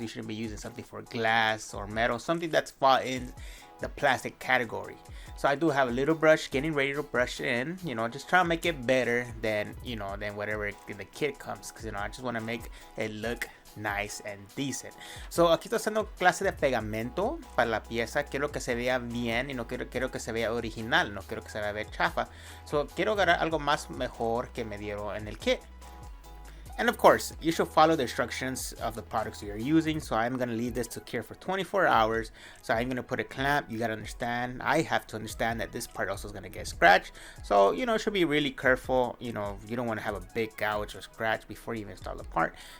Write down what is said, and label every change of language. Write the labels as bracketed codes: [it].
[en] You shouldn't be using something for glass or metal, something that's fall in the plastic category. So I do have a little brush, getting ready to brush it in, just try to make it better than whatever the kit comes, because I just want to make it look nice and decent. [es] So aquí estoy haciendo clase de pegamento para la pieza. Quiero que se vea bien y no quiero que se vea original, no quiero que se vea chafa. So quiero agarrar algo más mejor que me dieron en el kit. [en] And of course, you should follow the instructions of the products you're using. So I'm going to leave this to cure for 24 hours. So I'm going to put a clamp. You got to understand. I have to understand that this part also is going to get scratched. So, should be really careful. You don't want to have a big gouge or scratch before you even install the part.